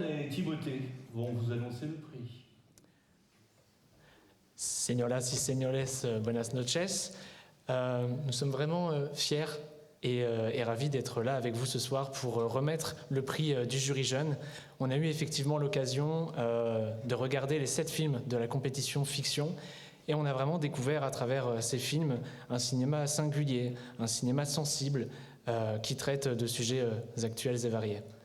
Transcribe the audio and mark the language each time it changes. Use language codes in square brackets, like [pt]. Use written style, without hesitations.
[fr] Timothée vont vous annoncer le prix. [es] Señoras y señores, buenas noches. [fr] Nous sommes vraiment fiers et ravis d'être là avec vous ce soir pour remettre le prix du jury jeune. On a eu effectivement l'occasion de regarder les 7 films de la compétition fiction et on a vraiment découvert à travers ces films un cinéma singulier, un cinéma sensible qui traite de sujets actuels et variés.